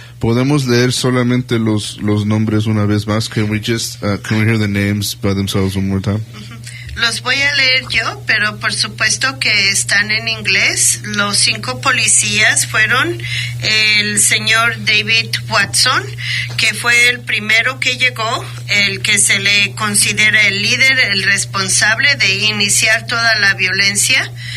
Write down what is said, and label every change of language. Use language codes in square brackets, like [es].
[es] Podemos leer solamente los nombres una vez más. [en] Can we hear the names by themselves one more time? [es] Los voy a leer yo, pero por supuesto que están en inglés. Los 5 policías fueron el señor David Watson, que fue el primero que llegó, el que se le considera el líder, el responsable de iniciar toda la violencia.